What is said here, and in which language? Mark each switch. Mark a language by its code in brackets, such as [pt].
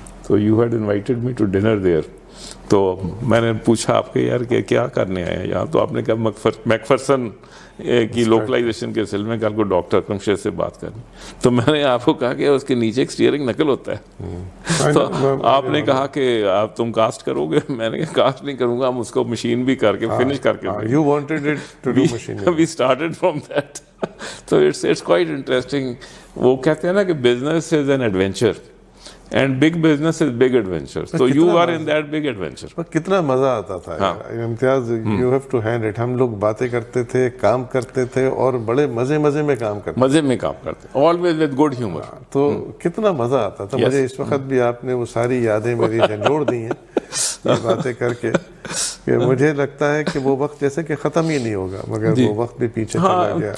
[ur] تو [en] You had invited me to dinner there. [ur] تو میں نے پوچھا آپ کے یار کہ کیا کرنے آئے ہیں یہاں, تو آپ نے کہا میکفرسن کی لوکلائزیشن کے سلسلے میں کل کو ڈاکٹر کنشیر سے بات کرنی. تو میں نے آپ کو کہا کہ اس کے نیچے ایک اسٹیئرنگ نکل ہوتا ہے. تو آپ نے کہا کہ آپ تم کاسٹ کرو گے. میں نے کہا کاسٹ نہیں کروں گا, ہم اس کو مشین بھی کر کے فنش کر کے [en] you wanted it to do machining. we started from that. So it's quite interesting. [ur] وہ کہتے ہیں نا کہ [en] business is an adventure and big business is big adventure. So you are in that big adventure. [ur] کتنا مزہ آتا تھا یار امتیاز. [en] you have to hand it. [ur] ہم لوگ باتیں کرتے تھے, کام کرتے تھے اور بڑے مزے میں کام کرتے, مزے میں کام کرتے, [en] always with good humor. [ur] تو کتنا مزہ آتا تھا. مجھے اس وقت بھی آپ نے وہ ساری یادیں میری جھنجھوڑ دی ہیں یہ باتیں کر کے, کہ مجھے لگتا ہے کہ وہ وقت جیسے کہ ختم ہی نہیں ہوگا, مگر وہ وقت بھی پیچھے چلا گیا.